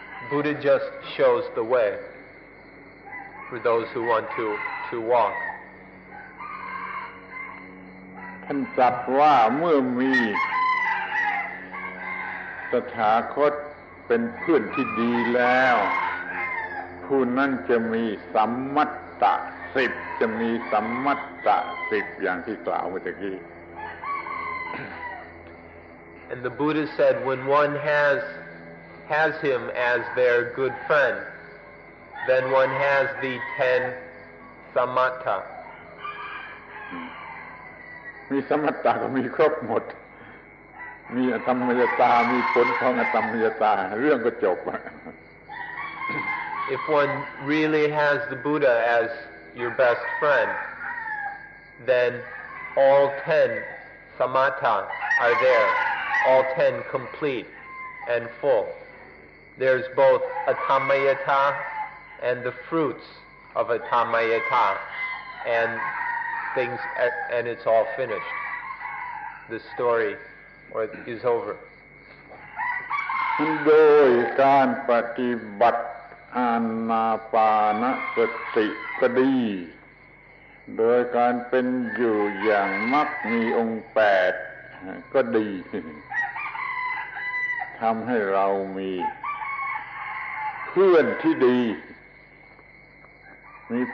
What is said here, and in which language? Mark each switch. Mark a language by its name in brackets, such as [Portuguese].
[English] Buddha just shows the way for those who want to walk. [Thai] ท่านตรัสว่าเมื่อมีตถาคตเป็นเพื่อนที่ดีแล้วผู้นั้นจะมีสัมมัตตะ10จะมีสัมมัตตะ10อย่างที่กล่าวเมื่อกี้ [English] And the Buddha said when one has him as their good friend, then one has the 10 samatta. [Thai] มีสมัตตะก็มีครบหมดมีอธรรมยตามีผลของอธรรมยตาเรื่องก็จบ [English] If one really has the Buddha as your best friend, then all 10 samatta are there, all 10 complete and full. There's both Atammayata and the fruits of Atammayata and things, and it's all finished. The story is over. [Thai] โดยการปฏิบัติอานาปานสติก็ดีโดยการเป็นอยู่อย่างมักมีองค์8ก็ดีทำให้เรามีเพื่อนที่ดีอ